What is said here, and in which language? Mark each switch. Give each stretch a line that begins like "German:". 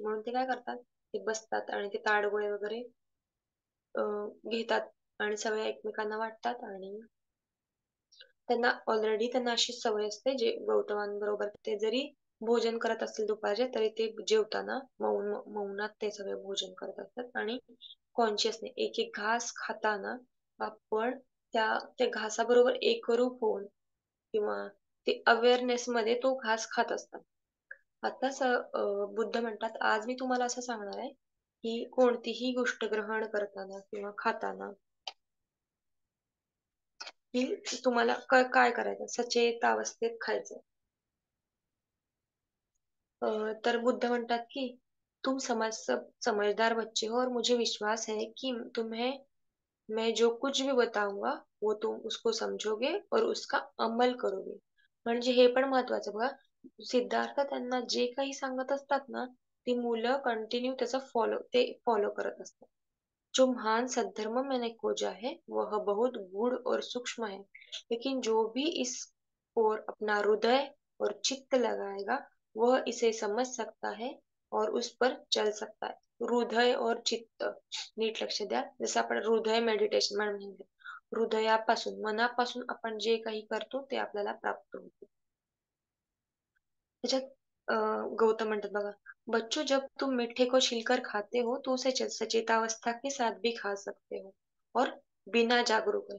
Marathi: म्हणून ते काय करतात, ते बसतात आणि ते ताडगोळे वगैरे घेतात आणि सगळे एकमेकांना वाटतात आणि त्यांना अशी सवय असते जे गौतमांबरोबर ते जरी भोजन करत असतील दुपारचे तरी ते जेवताना मौनात ते सगळे भोजन करत असतात आणि कॉन्शियसने एक एक घास खाताना आपण त्या घासाबरोबर एकरूप होऊन किंवा ते अवेअरनेस मध्ये तो घास खात असतात. आताच बुद्ध म्हणतात आज मी तुम्हाला असं सांगणार आहे की कोणतीही गोष्ट ग्रहण करताना किंवा खाताना की तुम्हाला काय करायचं सचेत अवस्थेत खायचं. तर बुद्ध म्हणतात की
Hindi: तुम समझदार बच्चे हो और मुझे विश्वास है कि तुम्हें मैं जो कुछ भी बताऊंगा वो तुम उसको समझोगे और उसका अमल करोगे.
Marathi: म्हणजे हे पण महत्वाचं बघा, सिद्धार्थ त्यांना जे काही सांगत असतात ना, ती मुलं कंटिन्यू त्याचा फॉलो करत असतात.
Hindi: जो महान सद्धर्म मैंने खोजा है वह बहुत गूढ़ और सूक्ष्म है, लेकिन जो भी इस ओर अपना हृदय और चित्त लगाएगा वह इसे समझ सकता है और उस पर चल सकता है. हृदय और चित्त
Marathi: नीट लक्ष द्या. जसं आपण हृदय मेडिटेशन म्हणजे हृदयापासून मनापासून आपण जे काही करतो ते आपल्याला प्राप्त होते. त्याच्यात गौतम म्हणतात बघा,
Hindi: बच्चों जब तुम मीठे को छिलकर खाते हो तो उसे सचेतावस्था के साथ भी खा सकते हो और बिना जागरूक आहे.